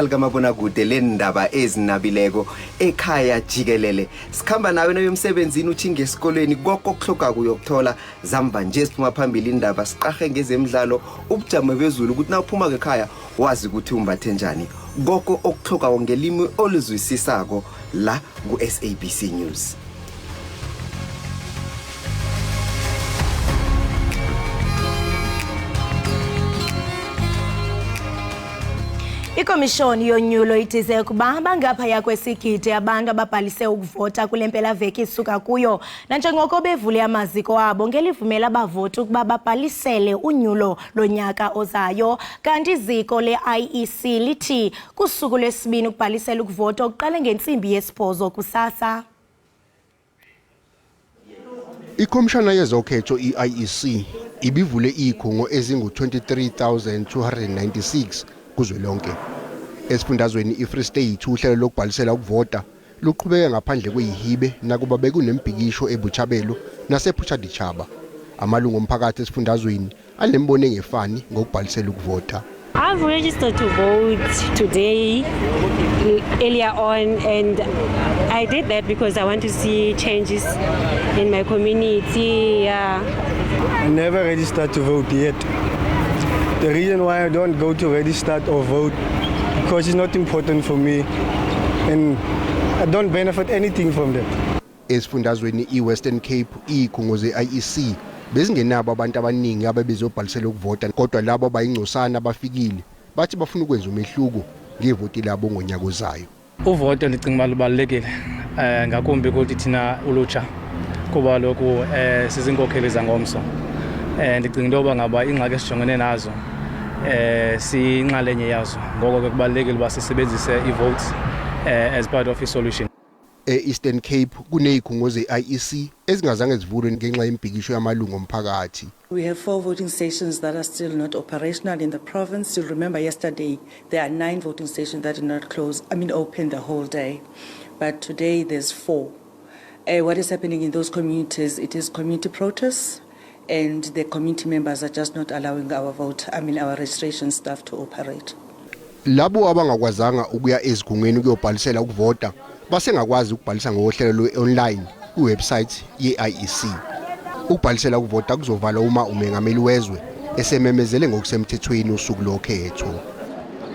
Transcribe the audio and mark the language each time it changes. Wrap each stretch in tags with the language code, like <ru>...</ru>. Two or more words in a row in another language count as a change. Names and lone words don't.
<nr>likamabona kude lendaba ezinabileko ekhaya jikelele sikhamba nawe noyomsebenzini uthinge esikolweni konke okuhloka kuyokuthola zamba nje siphuma phambili indaba siqahe ngezemidlalo ubujamo bezulu ukuthi na uphuma ekhaya wazi ukuthi umbathe njani konke okuhloka ngelimi oluzwisisako la ku SABC News.</nr> <xh>Ikomishoni yonyulo itize kuba bangaphaya kwesigidi abantu ababhalise ukuvota kulempela veki isuka kuyo nanjengoko bevule amaziko abo ngelivumela abavoti ukuba babhalisele unyulo lonyaka ozayo kanti iziko leIEC lithi kusuku lwesibini ukubhalisela ukuvota oqale ngentsimbi yesibhozo kusasa.</xh> <nr>Ikomishana yezokhetho iIEC ibivule ikhungo ezingu 23,296 kuzwelonke. Esifundazweni iFree State uhlelo lokubhalisela ukuvota luqhubeka ngaphandle kweyihibe nakuba bekunembhikisho eBuchabelo nasePhuthaditshaba. Amalungu omphakathi esifundazweni anembono engefani ngokubhalisela ukuvota.</nr> <en>I've registered to vote today earlier on and I did that because I want to see changes in my community. I never registered to vote yet. The reason why I don't go to register or vote because it's not important for me and I don't benefit anything from that.</en> <nr>Esifundazweni iWestern Cape ikhungo zeIEC bezingenabo abantu abaningi ababezobhalisela ukuvota kodwa labo abayingcosana abafikile bathi bafuna ukwenza umehluko ngevoti labo ngonyaka ozayo.</nr> <xh>Uvoto ndicinga lubalekile ngakumbi ukuthi thina ulutsha kuba lokhu sizinkokheli zangomso. Ndicinga into yoba ngaba ingxaki esijongene nazo siyinxalenye yazo ngoko ke kubalekile uba sisebenzise i-votes</xh> <en>as part of</en> <xh>i-solution.</xh> <nr>Eastern Cape kunezikhungo zeIEC ezingazange zivulwe ngenxa yembhikisho yamalungu omphakathi.</nr> <en>We have 4 voting stations that are still not operational in the province. You'll remember yesterday there are 9 voting stations that did not open the whole day. But today there's 4. What is happening in those communities, it is community protests and the community members are just not allowing our our registration staff to operate.</en> <zu>Labo abangakwazanga ukuya ezikhungweni ukuyobhalisela ukuvota basengakwazi ukubhalisa ngohlelo lwe-online kuwebsite ye-IEC. Ukubhalisela ukuvota kuzovala uma umengameli wezwe esememezele ngokusemthethweni usuku lokhetho.</zu>